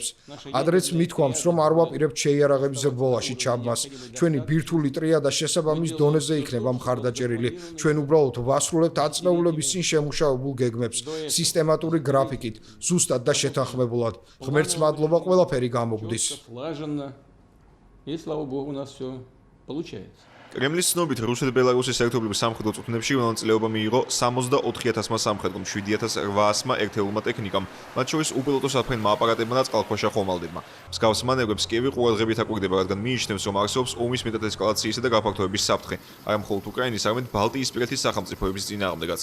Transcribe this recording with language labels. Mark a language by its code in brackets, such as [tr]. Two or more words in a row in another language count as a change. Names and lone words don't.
[ka] ადრეც მithქვამს, რომ არ ვაპირებთ შეიარაღების ბოლაში ჩაბმას. ჩვენი ბირთვული ტრიადა შესაბამის დონეზე იქნება მხარდაჭერილი. ჩვენ უბრალოდ ვასრულებთ აწნეულების წინ შემუშავებულ გეგმებს, სისტემატური გრაფიკით, ზუსტად და შეთანხმებულად. ღმერთს მადლობა, ყველაფერი გამოგვდის. [ru] И слава богу, у нас все получается. [ka] კრემლის ცნობით, რუსეთ-ბელარუსის ერთობლივ სამხედრო წვრთნებში მონაწილეობა მიიღო 64,000 სამხედრომ, 7,800 ერთეულმა ტექნიკამ, მათ შორის უპილოტო საფრენმა აპარატებმა და წყალქვეშა ხომალდებმა. მსგავს მანევრებს კიევი ყურადღებით აკვირდება, რადგან მიიჩნევს, რომ არსებობს ომის მეტად ესკალაციისა და გაფართოების საფრთხე, არა მხოლოდ უკრაინის, არამედ ბალტიისპირეთის სახელმწიფოების წინააღმდეგაც.